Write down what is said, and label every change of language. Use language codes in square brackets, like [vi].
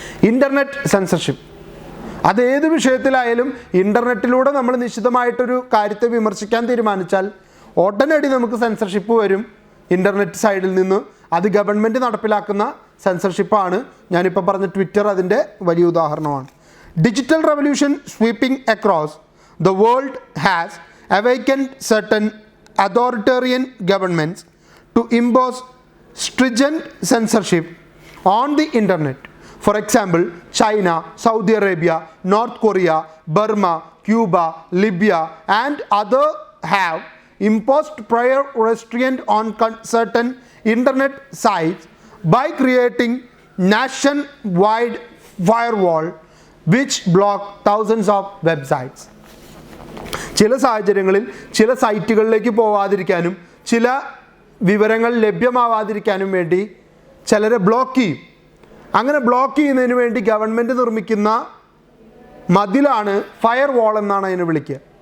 [ml] Internet censorship, അതേത് വിഷയത്തിലായാലും ഇൻ്റർനെറ്റിലൂടെ നമ്മൾ നിശ്ചിതമായിട്ടൊരു കാര്യത്തെ വിമർശിക്കാൻ തീരുമാനിച്ചാൽ ഉടനടി നമുക്ക് സെൻസർഷിപ്പ് വരും ഇൻ്റർനെറ്റ് സൈഡിൽ നിന്ന്. അത് ഗവൺമെൻറ് നടപ്പിലാക്കുന്ന സെൻസർഷിപ്പാണ്. ഞാനിപ്പോൾ പറഞ്ഞ ട്വിറ്റർ അതിൻ്റെ വലിയ ഉദാഹരണമാണ്. [en] Digital revolution sweeping across the world has awakened certain authoritarian governments to impose stringent censorship on the internet. For example, China, Saudi Arabia, North Korea, Burma, Cuba, Libya, and others have imposed prior restraint on certain internet sites by creating nationwide firewall which block thousands of websites. [ml] ചില സാഹചര്യങ്ങളിൽ ചില സൈറ്റുകളിലേക്ക് പോവാതിരിക്കാനും ചില വിവരങ്ങൾ ലഭ്യമാവാതിരിക്കാനും വേണ്ടി ചിലരെ block ചെയ്യും. അങ്ങനെ block ചെയ്യുന്നതിന് വേണ്ടി ഗവൺമെൻറ് നിർമ്മിക്കുന്ന മതിലാണ് ഫയർ വാൾ എന്നാണ് അതിനെ വിളിക്കുക.